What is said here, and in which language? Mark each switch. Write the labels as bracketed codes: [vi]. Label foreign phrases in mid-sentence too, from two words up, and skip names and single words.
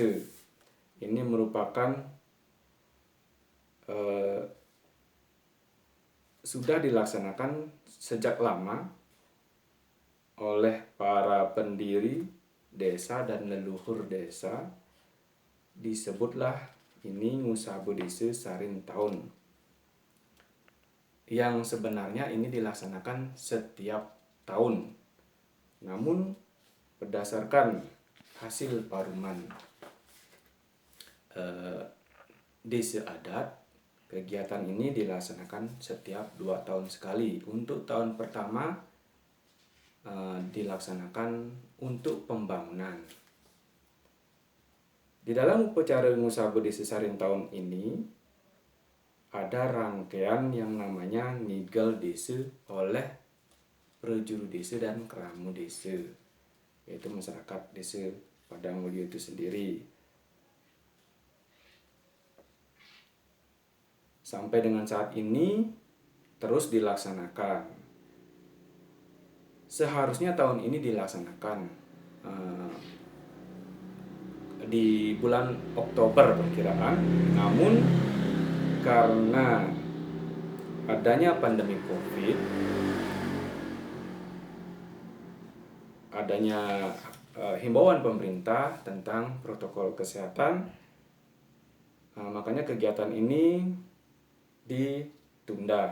[id] Ini merupakan sudah dilaksanakan sejak lama oleh para pendiri desa dan leluhur desa. Disebutlah ini Ngusaba Desa Sarin Taun, yang sebenarnya ini dilaksanakan setiap tahun. Namun berdasarkan hasil paruman desa adat, kegiatan ini dilaksanakan setiap 2 tahun sekali. Untuk tahun pertama dilaksanakan untuk pembangunan. Di dalam upacara Ngusaba Desa Sarin Taun ini ada rangkaian yang namanya Ngigal Desa oleh prajuru desa dan keramu desa, yaitu masyarakat desa Padang Bulia itu sendiri. Sampai dengan saat ini terus dilaksanakan. Seharusnya tahun ini dilaksanakan di bulan Oktober perkiraan, namun karena adanya pandemi COVID, adanya himbauan pemerintah tentang protokol kesehatan, makanya kegiatan ini ditunda.